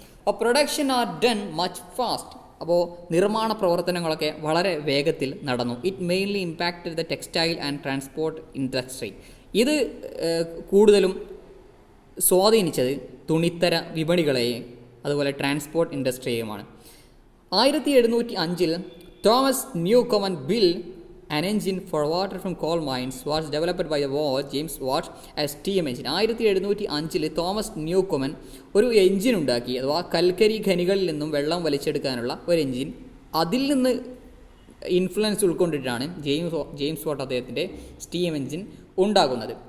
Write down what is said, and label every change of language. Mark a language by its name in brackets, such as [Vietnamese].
[Malayalam] അപ്പോൾ [English] Production are done much fast. [Malayalam] അപ്പോൾ നിർമ്മാണ പ്രവർത്തനങ്ങളൊക്കെ വളരെ വേഗത്തിൽ നടന്നു. [English] It mainly impacted the textile and transport industry. [Malayalam] ഇത് കൂടുതലും സ്വാധീനിച്ചത് തുണിത്തര വിപണികളെയും അതുപോലെ transport ഇൻഡസ്ട്രിയെയുമാണ്. [English] 1705 Thomas Newcomen built an engine for water from coal mines was developed by the Watt, James Watt as steam engine. [Malayalam] 1705 Thomas ന്യൂകോമൻ ഒരു എഞ്ചിൻ ഉണ്ടാക്കി, അഥവാ കൽക്കരി ഖനികളിൽ നിന്നും വെള്ളം വലിച്ചെടുക്കാനുള്ള ഒരു എഞ്ചിൻ. അതിൽ നിന്ന് ഇൻഫ്ലുവൻസ് ഉൾക്കൊണ്ടിട്ടാണ് ജെയിംസ് വാട്ട് അദ്ദേഹത്തിൻ്റെ സ്റ്റീം എഞ്ചിൻ ഉണ്ടാകുന്നത്.